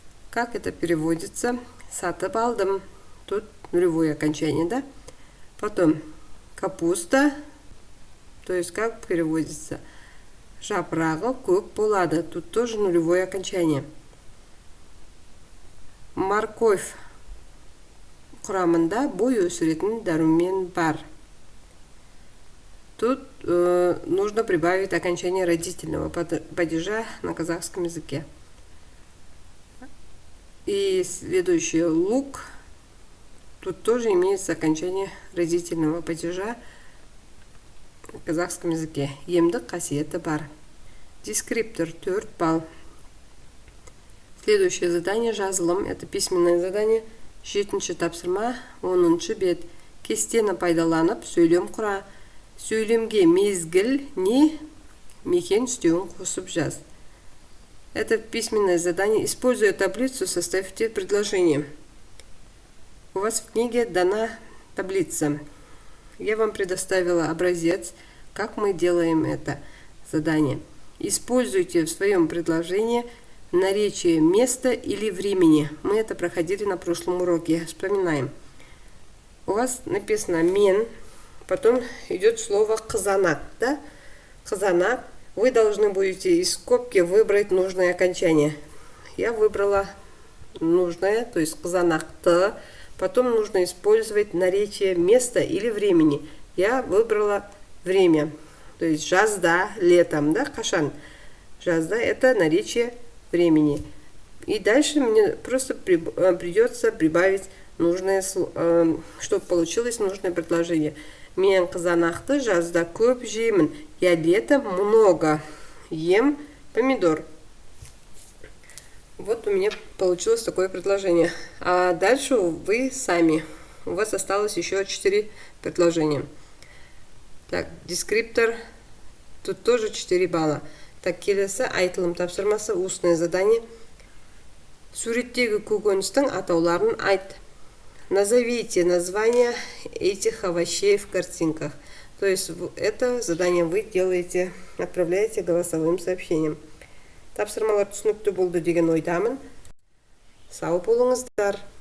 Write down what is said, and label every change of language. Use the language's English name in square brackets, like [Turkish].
[Russian] Как это переводится? [Kazakh] Сатып алдым. [Russian] Тут нулевое окончание, да? Потом капуста, то есть как переводится? [Kazakh] Жапырағы көк болады. [Russian] Тут тоже нулевое окончание. [Kazakh] Морковь құрамында бой өсіретін дәрумен бар. [Russian] Тут нужно прибавить окончание родительного падежа на казахском языке. И следующее лук. Тут тоже имеется окончание родительного падежа на казахском языке. [Kazakh] Емдік қасиеті бар. [Russian] Дескриптор 4 балл. Следующее задание жазылым. Это письменное задание. [Kazakh] 7-ші тапсырма 10-ші бет. Кестені пайдаланып, сөйлем құра. Сөйлемге мезгіл не мекен үстеуін қосып жаз. [Russian] Это письменное задание. Используя таблицу, составьте предложение. У вас в книге дана таблица. Я вам предоставила образец, как мы делаем это задание. Используйте в своем предложении наречие места или времени. Мы это проходили на прошлом уроке. Вспоминаем. У вас написано «мен», потом идет слово «қызанақ». Да? Қызанақ, вы должны будете из скобки выбрать нужное окончание. Я выбрала нужное, то есть қызанақты. Потом нужно использовать наречие места или времени. Я выбрала время. То есть жазда, летом, да, кашан. Жазда это наречие времени. И дальше мне просто придется прибавить нужное, чтобы получилось нужное предложение. [Kazakh] Мен қызанақты жазда көп жеймін. [Russian] Я летом много ем помидор. Вот у меня получилось такое предложение. А дальше вы сами. У вас осталось еще 4 предложения. Так, дескриптор. Тут тоже 4 балла. Так, [Kazakh] келесі айтылым тапсырмасы, [Russian] устное задание. [Kazakh] Суреттегі көкөністің атауларын айт. [Russian] Назовите названия этих овощей в картинках. То есть это задание вы делаете, отправляете голосовым сообщением. [Kazakh] Тапсырмалар түсінікті болды деген ойдамын. Сау болыңыздар.